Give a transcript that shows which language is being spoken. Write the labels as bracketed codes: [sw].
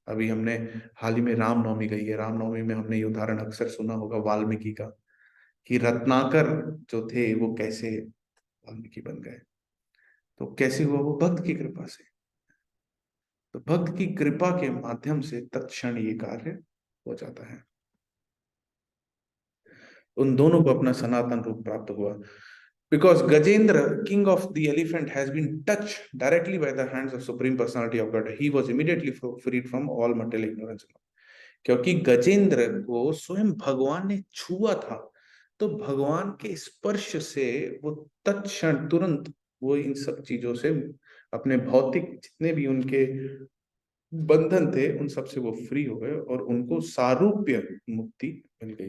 [hi] अभी हमने हाल ही में रामनवमी गई है, रामनवमी में हमने ये उदाहरण अक्सर सुना होगा वाल्मीकि का, कि रत्नाकर जो थे वो कैसे वाल्मीकि बन गए। तो कैसे हुआ? वो भक्त की कृपा से। तो भक्त की कृपा के माध्यम से तत्क्षण ये कार्य हो जाता है। उन दोनों को अपना सनातन रूप प्राप्त हुआ। [en] Because Gajendra, king of the elephant, has been touched directly by the hands of Supreme Personality of God, he was immediately freed from all material ignorance. [hi] क्योंकि गजेंद्र को स्वयं भगवान ने छुआ था, तो भगवान के स्पर्श से वो तत्क्षण तुरंत वो इन सब चीजों से, अपने भौतिक जितने भी उनके बंधन थे उन सब से वो फ्री हो गए, और उनको सारूप्य मुक्ति मिल गई।